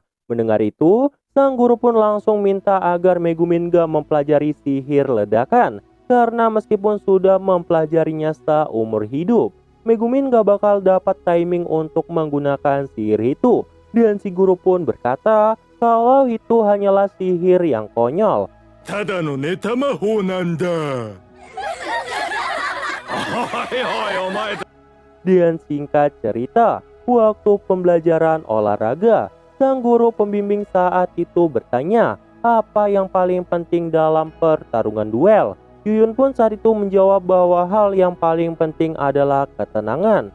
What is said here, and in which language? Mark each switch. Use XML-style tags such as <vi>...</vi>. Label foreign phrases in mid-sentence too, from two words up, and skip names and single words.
<id>Mendengar itu, sang guru pun langsung minta agar Megumin gak mempelajari sihir ledakan. Karena meskipun sudah mempelajarinya seumur hidup, Megumin gak bakal dapat timing untuk menggunakan sihir itu. Dan si guru pun berkata kalau itu hanyalah sihir yang konyol.</id> <ja>ただのネタ魔法なんだ。</ja> <id>Dan singkat cerita, waktu pembelajaran olahraga, sang guru pembimbing saat itu bertanya apa yang paling penting dalam pertarungan duel. Yuyun pun saat itu menjawab bahwa hal yang paling penting adalah ketenangan.</id>